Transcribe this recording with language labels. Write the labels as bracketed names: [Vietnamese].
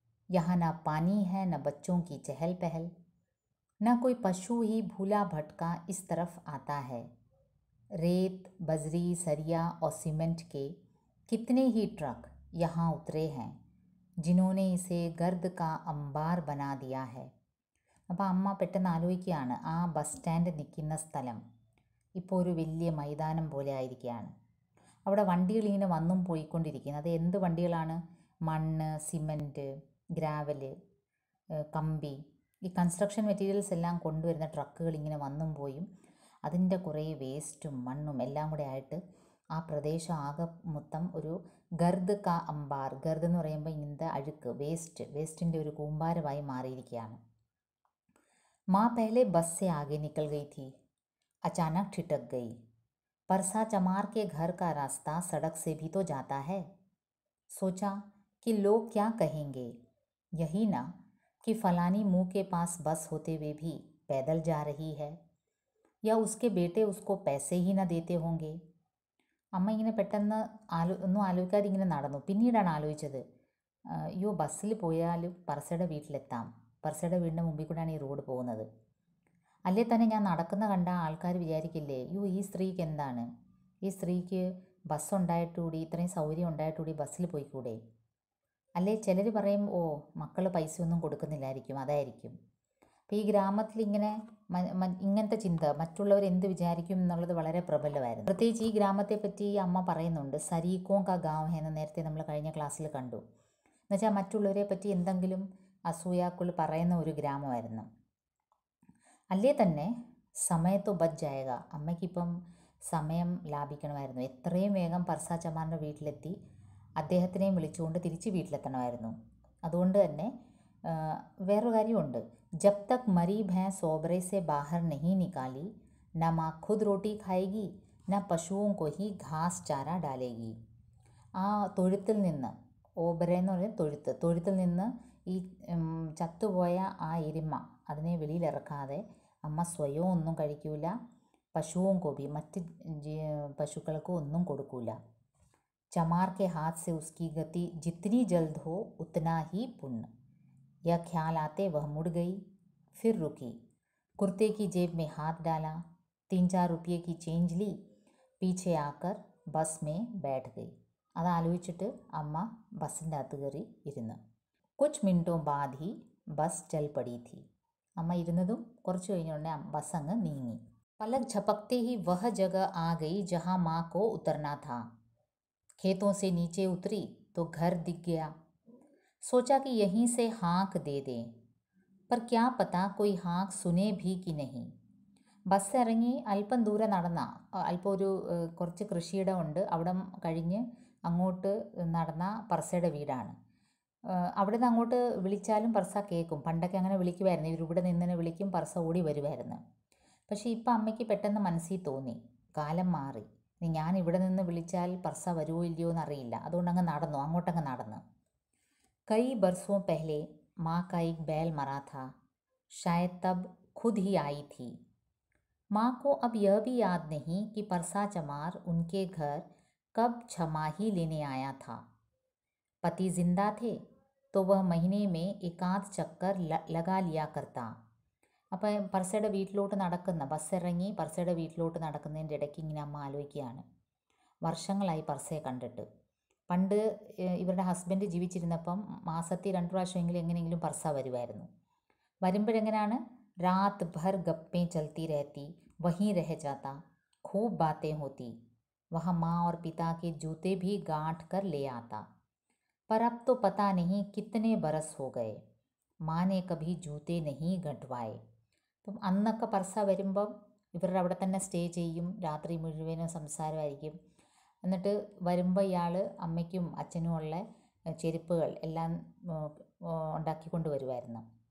[Hindi] यहाँ ना पानी है, न बच्चों की चहल पहल, न कोई पशु ही भूला भटका इस तरफ आता है। रेत, बजरी, सरिया और सीमेंट के कितने ही ट्रक यहाँ उतरे हैं जिन्होंने इसे गर्द का अंबार बना दिया है। [Malayalam] അപ്പോൾ അമ്മ പെട്ടെന്ന് ആലോചിക്കുകയാണ്, ആ ബസ് സ്റ്റാൻഡ് നിൽക്കുന്ന സ്ഥലം ഇപ്പോൾ ഒരു വലിയ മൈതാനം പോലെ ആയിരിക്കുകയാണ്. അവിടെ വണ്ടികൾ ഇങ്ങനെ വന്നും പോയിക്കൊണ്ടിരിക്കുന്നത്. അത് എന്ത് വണ്ടികളാണ്? മണ്ണ്, സിമൻറ്റ്, ഗ്രാവല്, കമ്പി, ഈ കൺസ്ട്രക്ഷൻ മെറ്റീരിയൽസ് എല്ലാം കൊണ്ടുവരുന്ന ട്രക്കുകൾ ഇങ്ങനെ വന്നും പോയും അതിൻ്റെ കുറേ വേസ്റ്റും മണ്ണും എല്ലാം കൂടെ ആയിട്ട് ആ പ്രദേശം ആകെ മൊത്തം ഒരു [Hindi] ഗർദ് കാ അമ്പാർ. [Malayalam] ഗർദ് എന്ന് പറയുമ്പോൾ ഇങ്ങനത്തെ അഴുക്ക്, വേസ്റ്റിൻ്റെ ഒരു കൂമ്പാരമായി മാറിയിരിക്കുകയാണ്. [Hindi] माँ पहले बस से आगे निकल गई थी, अचानक ठिठक गई। परसा चमार के घर का रास्ता सड़क से भी तो जाता है। सोचा कि लोग क्या कहेंगे, यही ना कि फलानी मुँह के पास बस होते हुए भी पैदल जा रही है, या उसके बेटे उसको पैसे ही ना देते होंगे. [Malayalam] അമ്മ ഇങ്ങനെ പെട്ടെന്ന് ഒന്നും ആലോചിക്കാതെ ഇങ്ങനെ നടന്നു. പിന്നീടാണ് ആലോചിച്ചത്, അയ്യോ ബസ്സിൽ പോയാലും പർസയുടെ വീട്ടിലെത്താം, പർസയുടെ വീടിൻ്റെ മുമ്പിൽ കൂടെയാണ് ഈ റോഡ് പോകുന്നത്. അല്ലേ തന്നെ ഞാൻ നടക്കുന്ന കണ്ട ആൾക്കാർ വിചാരിക്കില്ലേ, അയ്യോ ഈ സ്ത്രീക്ക് എന്താണ്, ഈ സ്ത്രീക്ക് ബസ് ഉണ്ടായിട്ടുകൂടി, ഇത്രയും സൗകര്യം ഉണ്ടായിട്ടുകൂടി ബസ്സിൽ പോയിക്കൂടെ. അല്ലേ ചിലർ പറയും, ഓ മക്കൾ പൈസയൊന്നും കൊടുക്കുന്നില്ലായിരിക്കും, അതായിരിക്കും. അപ്പോൾ ഈ ഗ്രാമത്തിൽ ഇങ്ങനത്തെ ചിന്ത, മറ്റുള്ളവർ എന്ത് വിചാരിക്കും എന്നുള്ളത് വളരെ പ്രബലമായിരുന്നു. പ്രത്യേകിച്ച് ഈ ഗ്രാമത്തെ പറ്റി അമ്മ പറയുന്നുണ്ട്, [Hindi] സരീക്കോം കാ ഗാവ് [Malayalam] എന്ന് നേരത്തെ നമ്മൾ കഴിഞ്ഞ ക്ലാസ്സിൽ കണ്ടു. എന്നുവെച്ചാൽ മറ്റുള്ളവരെ പറ്റി എന്തെങ്കിലും അസൂയാക്കുൾ പറയുന്ന ഒരു ഗ്രാമമായിരുന്നു. അല്ലേ തന്നെ സമയത്തോ [Hindi] ബച്ച് ജായക, [Malayalam] അമ്മയ്ക്കിപ്പം സമയം ലാഭിക്കണമായിരുന്നു. എത്രയും വേഗം പർസ ചമാറിൻ്റെ വീട്ടിലെത്തി അദ്ദേഹത്തിനെയും വിളിച്ചുകൊണ്ട് തിരിച്ച് വീട്ടിലെത്തണമായിരുന്നു. അതുകൊണ്ട് തന്നെ വേറൊരു കാര്യമുണ്ട്, [Hindi] ജബ് തക് മരി ഭैंस ओबरे से बाहर नहीं निकाली, न माँ खुद रोटी खाएगी, न पशुओं को ही घास चारा डालेगी. [Malayalam] ആ തൊഴുത്തിൽ നിന്ന്, ഓബരെ എന്ന് പറയുന്നത് തൊഴുത്തിൽ നിന്ന് ഈ ചത്തുപോയ ആ എരുമ അതിനെ വെളിയിലിറക്കാതെ അമ്മ സ്വയം ഒന്നും കഴിക്കൂല, പശുവും കോപി മറ്റ് പശുക്കൾക്കും ഒന്നും കൊടുക്കൂല. [Hindi] चमार के हाथ से उसकी गति जितनी जल्द हो उतना ही पुण्य. यह ख्याल आते वह मुड़ गई, फिर रुकी, कुर्ते की जेब में हाथ डाला, 3-4 रुपये की चेंज ली, पीछे आकर बस में बैठ गई. [Malayalam] അത് ആലോചിച്ചിട്ട് അമ്മ ബസ്സിൻ്റെ അകത്ത് കയറി ഇരുന്നു. [Hindi] കുച്ച് മിനിറ്റോ ബാദ് ഹി ബസ് ചൽ പടി थी. [Malayalam] അമ്മ ഇരുന്നതും കുറച്ച് കഴിഞ്ഞുടനെ ബസ് അങ്ങ് നീങ്ങി. [Hindi] പലക് झपकते ही वह जगह आ गई जहाँ माँ को उतरना था. खेतों से नीचे उतरी तो घर दिख गया. सोचा कि यहीं से हाँक दे दें, पर क्या पता कोई हाँक सुने भी कि नहीं. [Malayalam] ബസ് ഇറങ്ങി അല്പം ദൂരെ നടന്ന, അല്പം ഒരു കുറച്ച് കൃഷിയിടം ഉണ്ട്, അവിടെ കഴിഞ്ഞ് അങ്ങോട്ട് നടന്ന പർസയുടെ വീടാണ്. അവിടെ നിന്ന് അങ്ങോട്ട് വിളിച്ചാലും പർസ കേൾക്കും. പണ്ടൊക്കെ അങ്ങനെ വിളിക്കുമായിരുന്നു, ഇവരിവിടെ നിന്ന് വിളിക്കും, പർസ ഓടി വരുമായിരുന്നു. പക്ഷേ ഇപ്പം അമ്മയ്ക്ക് പെട്ടെന്ന് മനസ്സിൽ തോന്നി, കാലം മാറി, ഞാൻ ഇവിടെ നിന്ന് വിളിച്ചാൽ പർസ വരുമോ ഇല്ലയോ എന്നറിയില്ല, അതുകൊണ്ട് അങ്ങോട്ടങ്ങ് നടന്നു. [Hindi] कई बरसों पहले माँ का एक बैल मरा था, शायद तब खुद ही आई थी. माँ को अब यह भी याद नहीं कि परसा चमार उनके घर कब छमाही लेने आया था। पति जिंदा थे तो वह महीने में एकाध चक्कर लगा लिया करता। [Malayalam] അപ്പം പർസയുടെ വീട്ടിലോട്ട് നടക്കുന്ന ബസ്സിറങ്ങി പർസയുടെ വീട്ടിലോട്ട് നടക്കുന്നതിൻ്റെ ഇടയ്ക്ക് ഇങ്ങനെ അമ്മ ആലോചിക്കുകയാണ്. വർഷങ്ങളായി പർസയെ കണ്ടിട്ട്. പണ്ട് ഇവരുടെ ഹസ്ബൻഡ് ജീവിച്ചിരുന്നപ്പം മാസത്തിൽ 2 പ്രാവശ്യമെങ്കിലും എങ്ങനെയെങ്കിലും പർസ വരുമായിരുന്നു. വരുമ്പോഴെങ്ങനെയാണ്, [Hindi] രാത് ഭർ ഗപ്പേ ചൽത്തി രഹത്തി, വहीं रह जाता, खूब बातें होती, वहाँ माँ और पिता के जूते भी गांठ कर ले आता. पर अब तो पता नहीं कितने बरस हो गए, माँ ने कभी जूते नहीं गंठवाए. [Malayalam] അപ്പം അന്നൊക്കെ പർസ വരുമ്പം ഇവരുടെ അവിടെ തന്നെ സ്റ്റേ ചെയ്യും, രാത്രി മുഴുവനും സംസാരമായിരിക്കും. എന്നിട്ട് വരുമ്പോൾ ഇയാൾ അമ്മയ്ക്കും അച്ഛനും ഉള്ള ചെരുപ്പുകൾ എല്ലാം ഉണ്ടാക്കിക്കൊണ്ട് വരുമായിരുന്നു.